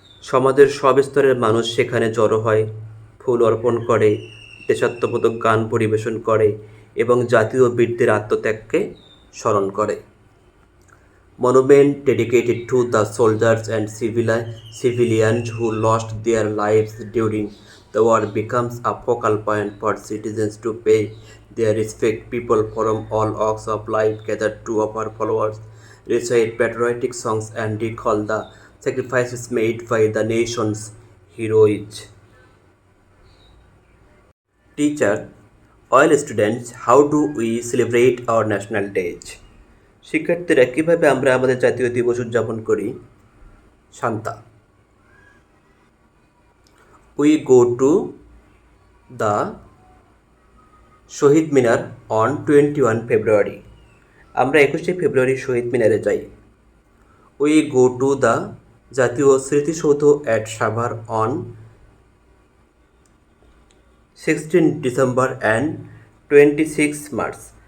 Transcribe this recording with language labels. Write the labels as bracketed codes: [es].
[bn] সমাজের সব স্তরের মানুষ সেখানে জড়ো হয়, ফুল অর্পণ করে, দেশাত্মবোধক গান পরিবেশন করে এবং জাতীয় বীরদের আত্মত্যাগকে স্মরণ করে। [en] Monument dedicated to the soldiers and civilians who lost their lives during the war becomes a focal point for citizens to pay their respect. People from all walks of life gather to offer flowers, recite patriotic songs, and recall the sacrifices made by the nation's heroes. Teacher, all students, how do we celebrate our national days? [bn] শিক্ষার্থীরা কীভাবে আমরা আমাদের জাতীয় দিবস উদযাপন করি? Shanta, [en] We go to the Shahid Minar on 21 February. [bn] আমরা 21শে ফেব্রুয়ারি শহীদ মিনারে যাই। [en] We go to the Jatiyo Smritishoudho at Savar on 16 December and 26 March.